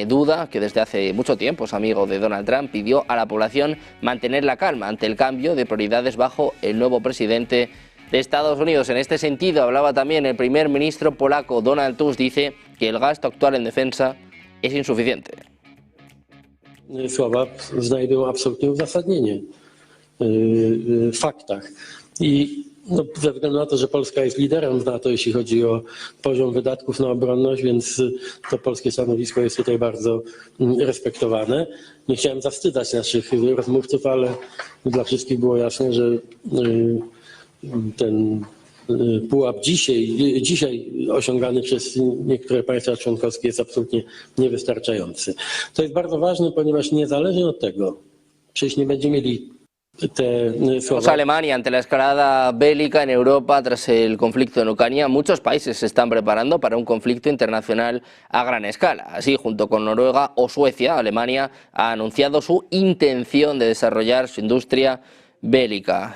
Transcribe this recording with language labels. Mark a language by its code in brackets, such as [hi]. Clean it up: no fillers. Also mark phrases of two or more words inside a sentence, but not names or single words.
[es] Duda, que desde hace mucho tiempo es amigo de Donald Trump, pidió a la población mantener la calma ante el cambio de prioridades bajo el nuevo presidente de Estados Unidos. En este sentido, hablaba también el primer ministro polaco Donald Tusk, dice que el gasto actual en defensa es insuficiente. [pl] Słowa znajdują absolutnie uzasadnienie w faktach. I No, ze względu na to, że Polska jest liderem w NATO, jeśli chodzi o poziom wydatków na obronność, więc to polskie stanowisko jest tutaj bardzo respektowane. Nie chciałem zawstydzać naszych rozmówców, ale dla wszystkich było jasne, że ten pułap dzisiaj osiągany przez niektóre państwa członkowskie jest absolutnie niewystarczający. To jest bardzo ważne, ponieważ niezależnie od tego, czy jeśli nie będziemy mieli [es] Alemania, ante la escalada bélica en Europa tras el conflicto en Ucrania, muchos países se están preparando para un conflicto internacional a gran escala. Así, junto con Noruega o Suecia, Alemania ha anunciado su intención de desarrollar su industria bélica.